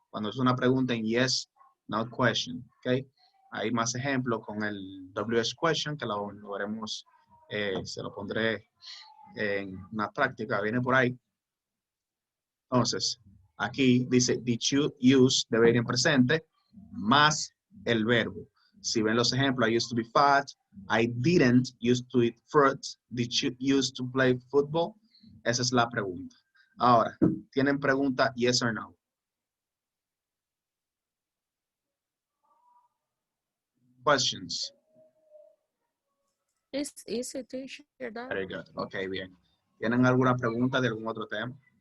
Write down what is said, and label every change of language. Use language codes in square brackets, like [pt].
[es] Cuando es una pregunta en yes, not question, ¿ok? Hay más ejemplos con el WH question, que lo veremos, se lo pondré en una práctica, viene por ahí. Entonces, aquí dice, did you use, debe ir en presente, más el verbo. [en] Si ven los ejemplos, I used to be fat, I didn't used to eat fruit, did you used to play football? [es] Esa es la pregunta. Ahora, ¿tienen pregunta yes or no? [en] Questions? It's easy, teacher. That. Very good. Ok, bien. [es] ¿Tienen alguna pregunta de algún otro tema?